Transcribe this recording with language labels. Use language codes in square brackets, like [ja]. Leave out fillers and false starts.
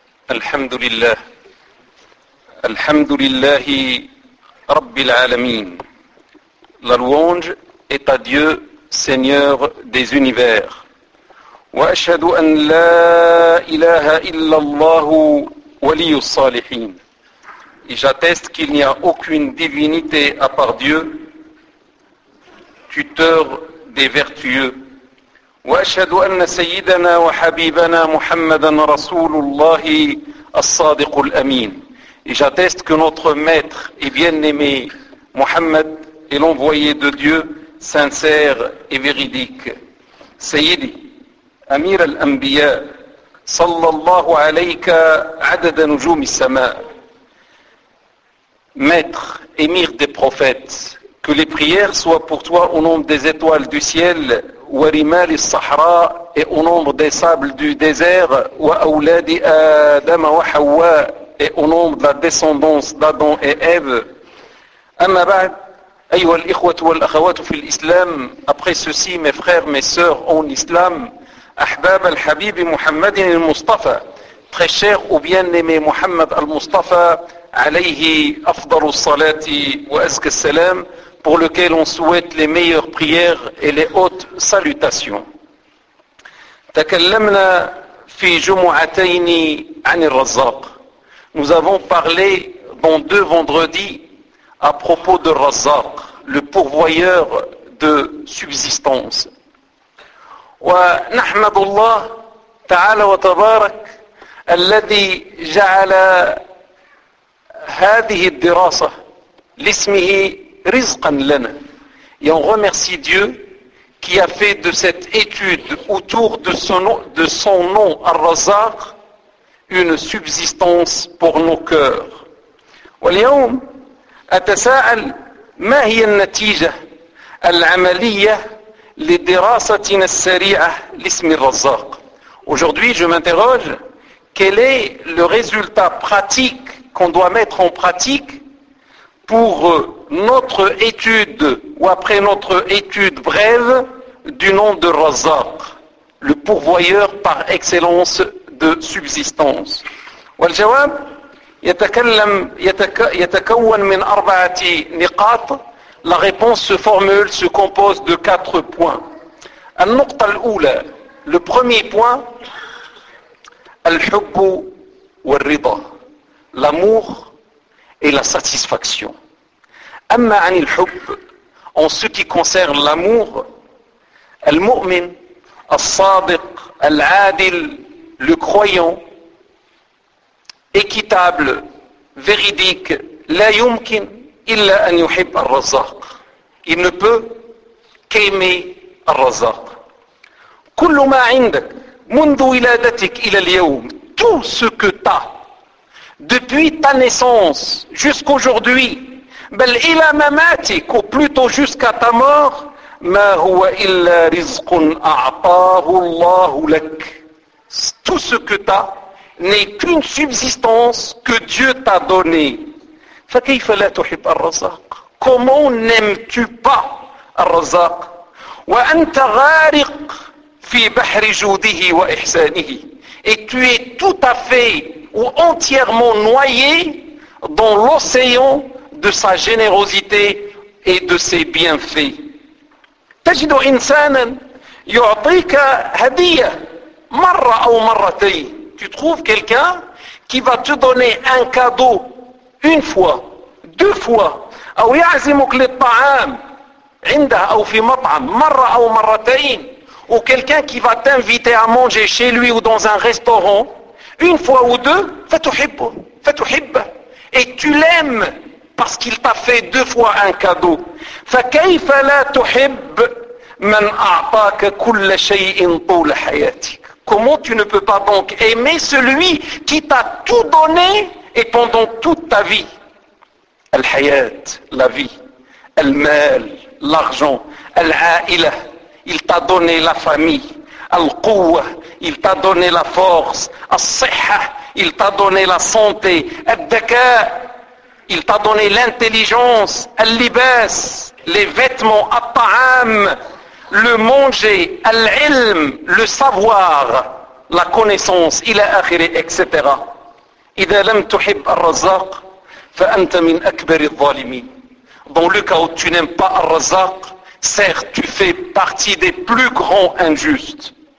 [ar] الحمد لله، الحمد لله رب العالمين. [fr] La louange est à Dieu, Seigneur des univers. [ar] وأشهد أن لا إله إلا الله ولي الصالحين. [fr] Et j'atteste qu'il n'y a aucune divinité à part Dieu, tuteur des vertueux. [ar] وأشهد أن سيدنا وحبيبنا محمدا رسول الله الصادق الأمين. [fr] Et j'atteste que notre maître et bien-aimé Mohammed est l'envoyé de Dieu, sincère et véridique. [ar] سيدي أمير الأنبياء صلى الله عليك عدد نجوم السماء. [fr] Maître, émir des prophètes, que les prières soient pour toi au nombre des étoiles du ciel, [ar] wa rimal as-sahra, [fr] et au nombre des sables du désert, [ar] wa awladi Adam wa Hawa, [fr] et au nombre de la descendance d'Adam et Ève. [ar] Amma ba'd, ayyuha al-ikhwat wal-akhawat fi l'islam, [fr] après ceci, mes frères, mes sœurs en islam, [ar] ahbab al-habib Muhammad al-Mustafa, [fr] très cher ou bien-aimé Muhammad al-Mustafa, [ar] alayhi afdar as-salati wa azka as-salam, [fr] pour lequel on souhaite les meilleures prières et les hautes salutations. [ar] تكلمنا في جمعتين عن الرزاق. [fr] Nous avons parlé dans deux vendredis à propos de Razzaq, le pourvoyeur de subsistance. [ar] ونحمد الله تعالى وتبارك الذي جعل هذه الدراسة لاسمه رزقا لنا. [fr] Et on remercie Dieu qui a fait de cette étude autour de son nom Ar-Razzaq une subsistance pour nos cœurs. [ar] واليوم أتساءل ما هي النتيجة العملية لدراستنا السريعة لاسم الرزاق. [fr] Aujourd'hui, je m'interroge, quel est le résultat pratique qu'on doit mettre en pratique pour notre étude ou après notre étude brève du nom de Razzaq, le pourvoyeur par excellence de subsistance. [ar] والجواب يتكون من أربعة نقاط. [fr] La réponse se formule, se compose de quatre points. [ar] النقطة الأولى, [fr] le premier point, [ar] الحب والرضا, [fr] l'amour et la satisfaction. [ar] أما عن الحب, [fr] en ce qui concerne l'amour, [ar] المؤمن, الصادق, العادل, [fr] le croyant, équitable, véridique, [ar] لا يمكن إلا أن يحب الرزاق. [fr] Il ne peut qu'aimer الرزاق. [ar] كل ما عندك منذ ولادتك إلى اليوم. [fr] Tout ce que t'as depuis ta naissance jusqu'aujourd'hui, [ar] بل إلى مماتك, [fr] ou plutôt jusqu'à ta mort, [ar] ما هو إلا رزق أعطاه الله لك. [fr] Tout ce que t'as n'est qu'une subsistance que Dieu t'a donnée. [ar] فكيف لا تحب الرزاق؟ [fr] Comment n'aimes-tu pas [ar] الرزاق؟ وأنت غارق في بحر جوده وإحسانه. [fr] Et tu es tout à fait ou entièrement noyé dans l'océan de sa générosité et de ses bienfaits. [ar] تجد إنسانا يعطيك هدية مرة أو مرتين. [fr] Tu trouves quelqu'un qui va te donner un cadeau une fois, deux fois, [ar] أو يعزمك للطعام عنده أو في مطعم مرة أو مرتين, [fr] ou quelqu'un qui va t'inviter à manger chez lui ou dans un restaurant une fois ou deux, [ar] فتحب, [fr] et tu l'aimes parce qu'il t'a fait deux fois un cadeau. [ar] فكيف لا تحب من أعطاك كل شيء طول حياتك. [fr] Comment tu ne peux pas donc aimer celui qui t'a tout donné et pendant toute ta vie. [ar] الحياة, [fr] la vie, [ar] المال, [fr] l'argent, [ar] العائلة, [fr] il t'a donné la famille, [ar] القوة, [fr] il t'a donné la force, [ar] الصحة, [fr] il t'a donné la santé, [ar] الذكاء, [fr] il t'a donné l'intelligence, [ar] اللباس, [fr] les vêtements, [ar] الطعام, [fr] le manger, [ar] العلم, [fr] le savoir, la connaissance, [ar] إلى آخره, [fr] etc. [ar] إذا لم تحب الرزاق فأنت من أكبر الظالمين. [fr] Dans le cas où tu n'aimes pas الرزاق, certes tu fais partie des plus grands injustes.